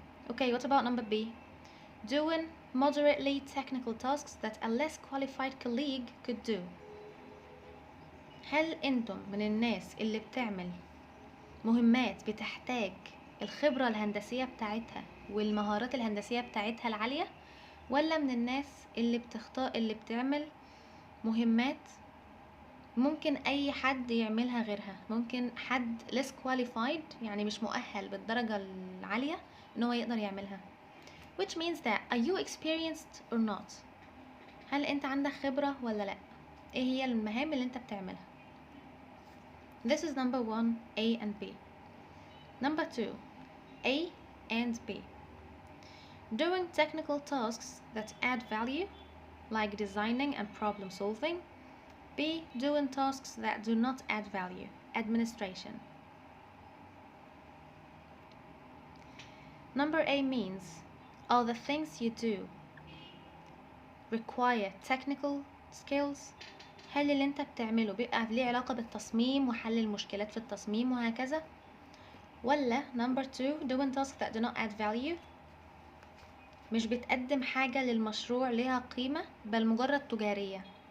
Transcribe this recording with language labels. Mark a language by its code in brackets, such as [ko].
[en] Okay, what about number B? Doing moderately technical tasks that a less qualified colleague could do. [ar] هل انتم من الناس اللي بتعمل مهمات بتحتاج الخبرة الهندسية بتاعتها والمهارات الهندسية بتاعتها العالية، ولا من الناس اللي بتعمل مهمات ممكن اي حد يعملها غيرها، ممكن حد [en] less qualified [ar] يعني مش مؤهل بالدرجة العالية ان هو يقدر يعملها. [en] which means that are you experienced or not؟ [ar] هل انت عندك خبرة ولا لا؟ ايه هي المهام اللي انت بتعملها؟ [en] This is number 1 A and B. Number 2 A and B. Doing technical tasks that add value like designing and problem solving. B. Doing tasks that do not add value, administration. Number A means all the things you do require technical skills. [ar] هل اللي انت بتعمله بيبقى ليه علاقة بالتصميم وحل المشكلات في التصميم وهكذا، ولا [en] number 2 doing tasks that do not add value، [ar] مش بتقدم حاجة للمشروع ليها قيمة بل مجرد تجارية.